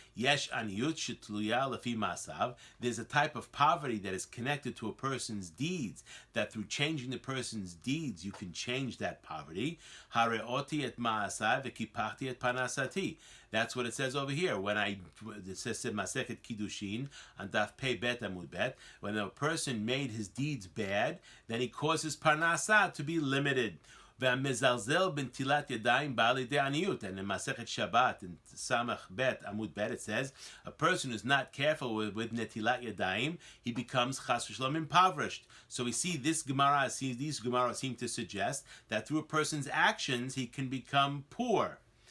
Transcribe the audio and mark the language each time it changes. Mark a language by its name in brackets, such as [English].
[Hebrew] Yesh aniyut shetluya lafi ma'asav. [English] There's a type of poverty that is connected to a person's deeds, that through changing the person's deeds, you can change that poverty. [Hebrew] Hare'oti et ma'asai v'kipachti et panasati. [English] That's what it says over here. It says Masechet Kiddushin on Daf Pei Bet Amud Bet. When a person made his deeds bad, then he causes parnasah to be limited. [Hebrew] והמזלזל בנטילת ידיים בא לידי עניות. [English] And in Masechet Shabbat, in Samach Bet, Amud Bet, it says, a person who's not careful with netilat yadayim, he becomes chas v'shalom impoverished. So we see these Gemara seem to suggest that through a person's actions, he can become poor.